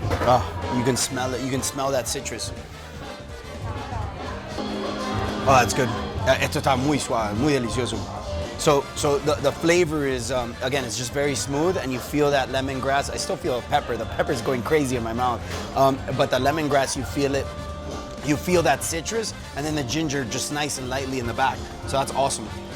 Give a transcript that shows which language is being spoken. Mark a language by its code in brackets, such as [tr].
[en] Oh, you can smell it. You can smell that citrus. Oh, that's good. [es] Esto está muy suave, muy delicioso. [en] So the flavor is, again, it's just very smooth, and you feel that lemongrass. I still feel pepper. The pepper's going crazy in my mouth. But the lemongrass, you feel it. You feel that citrus, and then the ginger just nice and lightly in the back. So that's awesome.